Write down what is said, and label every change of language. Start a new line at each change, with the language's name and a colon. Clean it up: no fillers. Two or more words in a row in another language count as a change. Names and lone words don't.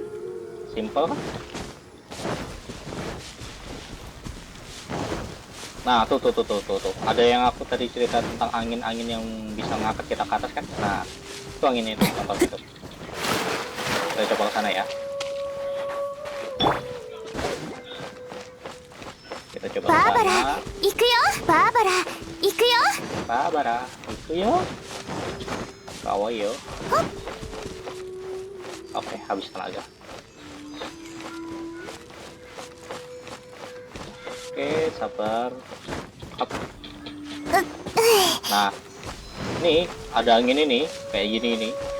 Indonesian: Simple kan? Nah, tuh. Ada yang aku tadi cerita tentang angin-angin yang bisa ngangkat kita ke atas kan? Nah, itu anginnya itu, contoh itu. Kita coba ke sana ya. Kita coba ke sana.
Japanese: 行くよバーバラ行くよ
Indonesian: Barbara, itu yo.
Japanese: 可愛いよ.
Indonesian: Oke, habis tenaga. Oke, sabar. Up. Nah, ini ada angin ini, kayak gini ini.